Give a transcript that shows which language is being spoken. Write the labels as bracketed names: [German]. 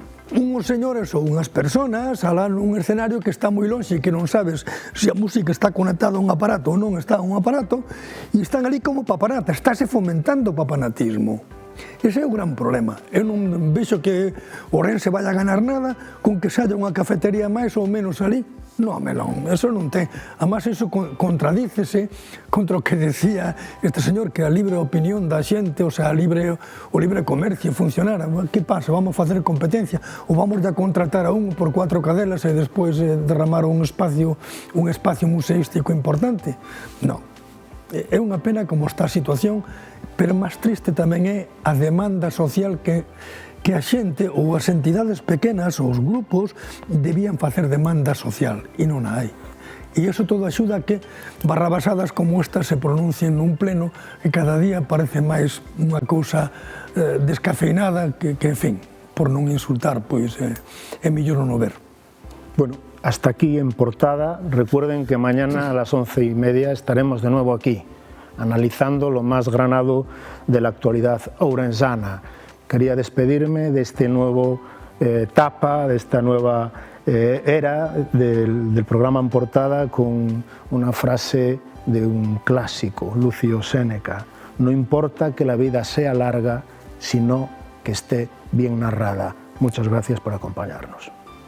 [Galician] unhos señores ou unhas personas alá nun escenario que está moi lonxe e que non sabes se a música está conectada a un aparato ou non está a un aparato e están ali como papanata, estáse fomentando o papanatismo. Ese é o gran problema. Eu non vexo que Ourense vai a ganar nada con que se haya unha cafetería máis ou menos ali. Non, eso non ten. Además, eso contradícese contra o que decía este señor, que a libre opinión da xente, o sea, o libre comercio funcionara. Que pasa? Vamos a facer competencia? Ou vamos a contratar a un por 4 cadelas e despois derramar un espacio museístico importante? Non. É unha pena como está a situación, pero máis triste tamén é a demanda social que a xente ou as entidades pequenas ou os grupos debían facer demanda social e non a hai. E iso todo axuda a que barrabasadas como esta se pronuncien nun pleno e cada día parece máis unha cousa descafeinada que, en fin, por non insultar, pois é mellor non o ver. [Spanish] Bueno, hasta aquí en Portada. Recuerden que mañana a las 11:30 estaremos de nuevo aquí, analizando lo más granado de la actualidad ourensana. Quería despedirme de este nuevo etapa, de esta nueva era del programa En Portada con una frase de un clásico, Lucio Séneca: no importa que la vida sea larga, sino que esté bien narrada. Muchas gracias por acompañarnos.